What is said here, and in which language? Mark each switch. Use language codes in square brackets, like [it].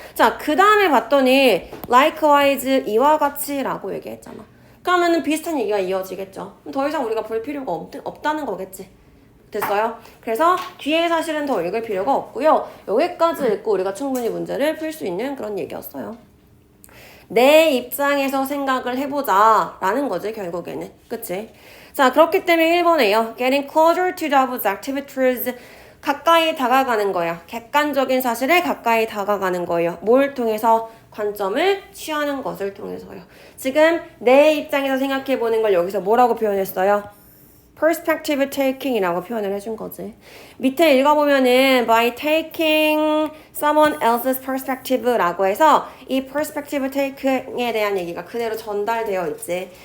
[ko] 자, 그 다음에 봤더니 likewise, 이와 같이 라고 얘기했잖아. 그러면은 비슷한 얘기가 이어지겠죠. 더 이상 우리가 볼 필요가 없다는 거겠지. 됐어요? 그래서 뒤에 사실은 더 읽을 필요가 없고요. 여기까지 읽고 우리가 충분히 문제를 풀 수 있는 그런 얘기였어요. 내 입장에서 생각을 해보자 라는 거지 결국에는. 그치? 자, 그렇기 때문에 1번에요. [en] Getting closer to those activities. [ko] 가까이 다가가는 거야. 객관적인 사실에 가까이 다가가는 거예요. 뭘 통해서? 관점을 취하는 것을 통해서요. 지금 내 입장에서 생각해보는 걸 여기서 뭐라고 표현했어요? perspective taking이라고 표현을 해준 거지. 밑에 읽어보면은 [en] by taking someone else's perspective [ko] 라고 해서 이 perspective taking에 대한 얘기가 그대로 전달되어 있지.